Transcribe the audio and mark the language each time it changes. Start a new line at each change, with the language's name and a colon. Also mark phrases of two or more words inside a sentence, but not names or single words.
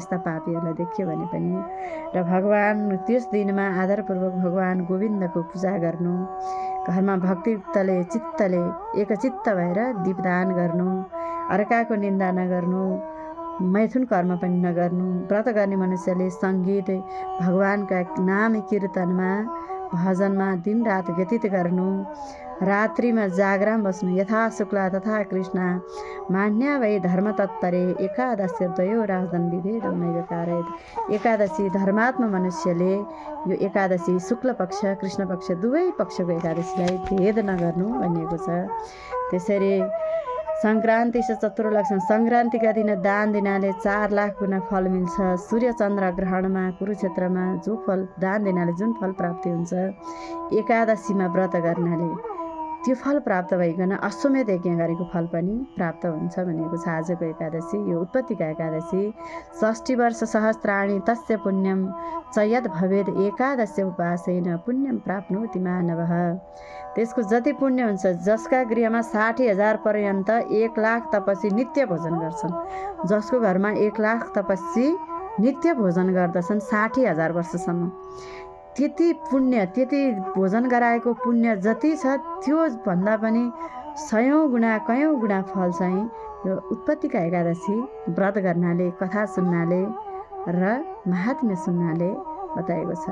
Nepali: यस्ता पापीहरूलाई देख्यो भने पनि। र भगवान त्यस दिनमा आदरपूर्वक भगवान गोविन्दको पूजा गर्नु, घरमा भक्तियुक्तले चित्तले एकचित्त भएर दीपदान गर्नु, अर्काको निन्दा नगर्नु, मैथुन कर्म पनि नगर्नु। व्रत गर्ने मनुष्यले सङ्गीत भगवानका नाम कीर्तनमा भजनमा दिनरात व्यतीत गर्नु, रात्रिमा जागराम बस्नु।
Sanskrit: यथा शुक्ला तथा कृष्ण मान्या वै धर्म तत्परे एकादशी द्वयो राजन विभेद नैव कारयेत।
Nepali: एकादशी धर्मात्मा मनुष्यले यो एकादशी शुक्ल पक्ष कृष्ण पक्ष दुवै पक्षको एकादशीलाई भेद नगर्नु भनिएको छ। त्यसरी सङ्क्रान्ति से चतुर्लक्षण, सङ्क्रान्तिका दिन दान दिनाले 4 लाख गुणा फल मिल्छ। सूर्य चन्द्र ग्रहणमा कुरुक्षेत्रमा जो फल दान दिनाले जुन फल प्राप्ति हुन्छ, एकादशीमा व्रत गर्नाले त्यो फल प्राप्त भइकन अश्वमेध यज्ञ गरेको फल पनि प्राप्त हुन्छ भनेको छ। आजको एकादशी यो उत्पत्तिका एकादशी
Sanskrit: 60 वर्ष सहस्राणि तस्य पुण्यम च यद् भवेद एकादशी उपासेन पुण्यम प्राप्नोति मानवः।
Nepali: त्यसको जति पुण्य हुन्छ, जसका गृहमा 60,000 पर्यन्त 1 लाख तपस्वी नित्य भोजन गर्छन्, जसको घरमा 1 लाख तपस्वी नित्य भोजन गर्दछन् 60,000 वर्षसम्म, त्यति पुण्य, त्यति भोजन गराएको पुण्य जति छ त्यो भन्दा पनि 100 गुणा कयौँ गुणा फल चाहिँ यो उत्पत्तिका एकादशी व्रत गर्नाले, कथा सुन्नाले र महात्म्य सुन्नाले बताएको छ।